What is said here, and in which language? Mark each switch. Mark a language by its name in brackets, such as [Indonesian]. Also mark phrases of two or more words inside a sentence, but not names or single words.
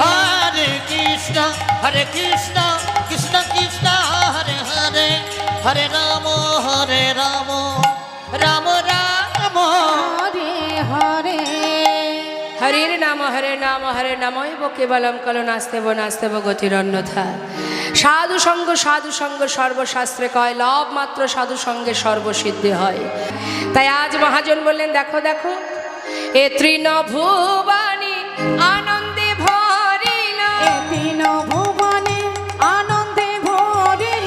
[Sanskrit] হরে কৃষ্ণ কৃষ্ণ কৃষ্ণ হরে হরে হরে রাম রাম রাম হরে হরে হরির নাম হরে নামৈব কেবলম কলো নাস্তেব নাস্তেব গতিরন্যথা। [Bangla] সাধু সঙ্গ সর্বশাস্ত্রে কয়, লব মাত্র সাধু সঙ্গে সর্বসিদ্ধি হয়। তাই আজ মহাজন বললেন, দেখো দেখো এ তৃণ ভুবানী আনন্দে ভরিল, এ তিন ভুবনে আনন্দে ভরিল